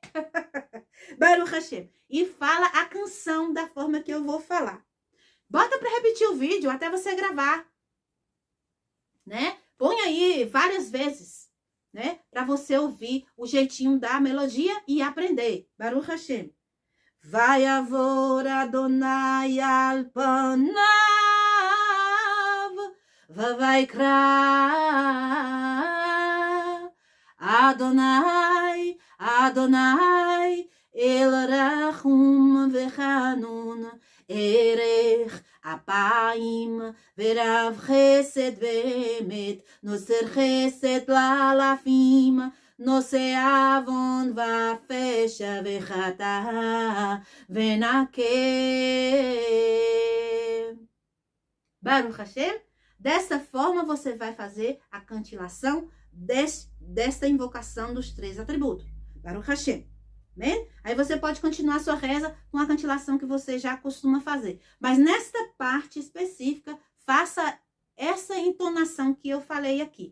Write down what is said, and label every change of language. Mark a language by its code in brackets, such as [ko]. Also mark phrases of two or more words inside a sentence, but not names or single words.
[he] ברוך השם. [pt] E fala a canção da forma que eu vou falar. Bota para repetir o vídeo até você gravar, né? Põe aí várias vezes, né? Para você ouvir o jeitinho da melodia e aprender. [he] ברוך השם. ויעבור אדוני על פניו ויקרא אדוני, אדוני, אל רחום וחנון, ארך אפיים, ורב חסד ואמת, נוצר חסד לאלפים, נושא עוון ופשע וחטא ונקה. ברוך השם. [pt] Dessa forma, você vai fazer a cantilação desta invocação dos 3 atributos. [he] ברוך השם. [pt] Amém? Aí você pode continuar a sua reza com a cantilação que você já costuma fazer. Mas nesta parte específica, faça essa entonação que eu falei aqui.